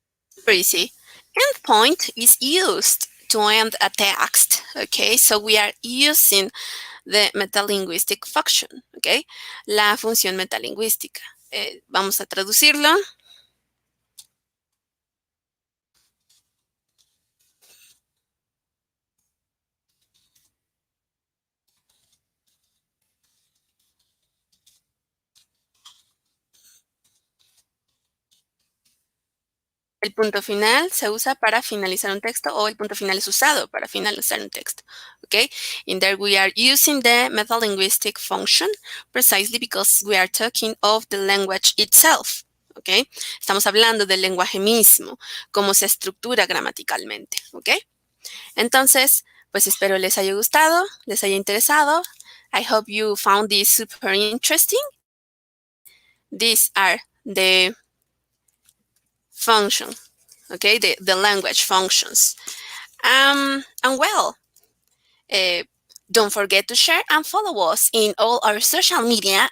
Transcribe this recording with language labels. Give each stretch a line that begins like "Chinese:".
English: Super easy. Endpoint is used to end a text, okay? So we are using the Metalinguistic Function, okay?
Spanish: La función metalingüística. Vamos a traducirlo. El punto final se usa para finalizar un texto o el punto final es usado para finalizar un texto. Okay?
English: In there we are using the metalinguistic function precisely because we are talking of the language itself. Okay?
Spanish: Estamos hablando del lenguaje mismo, cómo se estructura gramaticalmente. Okay? Entonces, pues espero les haya gustado, les haya interesado.
English: I hope you found this super interesting. These are the function, okay, the language functions. And well, don't forget to share and follow us in all our social media.